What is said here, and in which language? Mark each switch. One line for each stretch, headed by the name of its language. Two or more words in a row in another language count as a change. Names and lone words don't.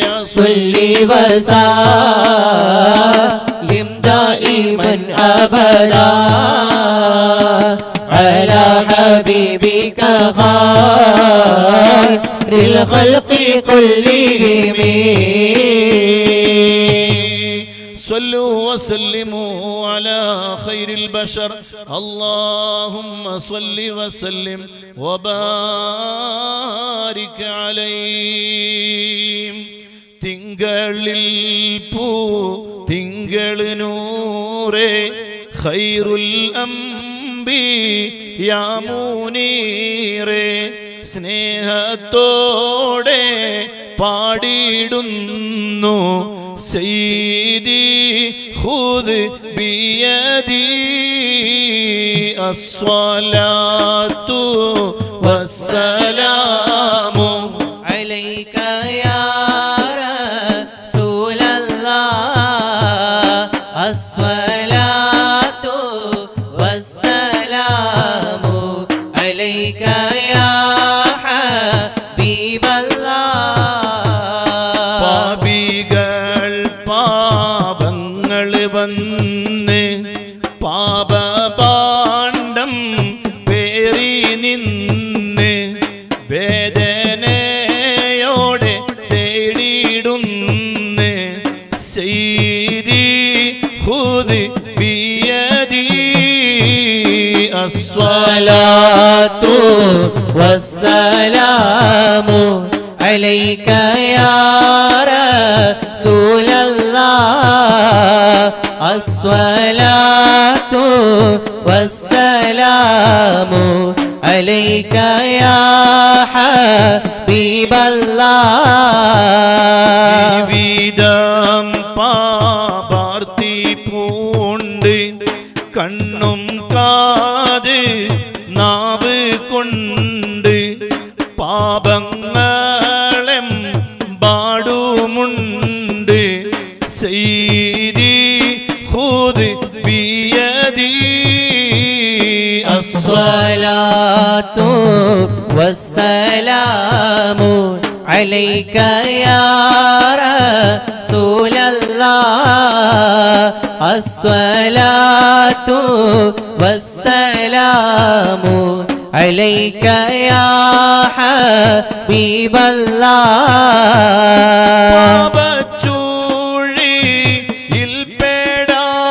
Arabic: صل وسلم دائما أبدا على حبيبك خير الخلق كلهم. صلوا وسلموا على خير البشر. اللهم صل وسلم وبارك عليه.
Malayalam: തിങ്കളിൽ പൂ തിങ്കൾ നൂറേ
Arabic: خير الأنبياء منير
Malayalam: സ്നേഹത്തോടെ പാടിടുന്നു
Arabic: سيدي خذ بيدي الصلاة والسلام عليك يا رسول الله الصلاة والسلام عليك يا حبيب الله.
Malayalam: പാപികൾ പാപങ്ങൾ വന്ന് പാപപാണ്ഡം പേറി നിന്ന് വേദനയോടെ തേടിടുന്ന്
Arabic: سيدي خذ بيدي الصلاة والسلام عليك يا رسول الله الصلاة والسلام عليك يا حبيب الله.
Malayalam: ജീവിതം പാപാർത്തി പൂണ്ട് കണ്ണും കാത് നാവ് കൊണ്ട് പാപങ്ങളെം പാടുമുണ്ട്
Arabic: سيدي خذ بيدي الصلاة والسلام عليك يا رسول الله الصلاة والسلام عليك يا حبيب الله.
Malayalam: പാപച്ചൂഴിയിൽ പേടാ